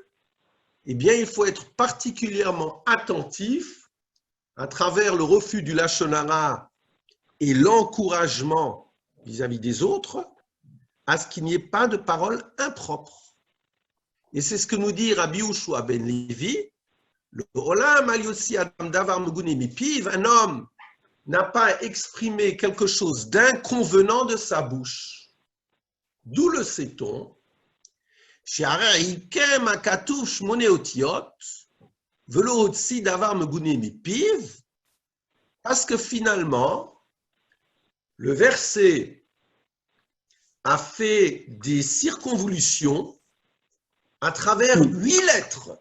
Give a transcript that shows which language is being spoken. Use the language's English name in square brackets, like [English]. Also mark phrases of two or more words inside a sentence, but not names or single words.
[French] Eh bien, il faut être particulièrement attentif à travers le refus du [Hebrew] לשון הרע [French] et l'encouragement vis-à-vis des autres, à ce qu'il n'y ait pas de paroles impropres. Et c'est ce que nous dit Rabbi Yehoshua ben Lévi, [Hebrew] לעולם אל יוציא אדם דבר מגונה מפיו, [French] un homme n'a pas exprimé quelque chose d'inconvenant de sa bouche. D'où le sait-on, parce que finalement, le verset a fait des circonvolutions à travers 8 lettres.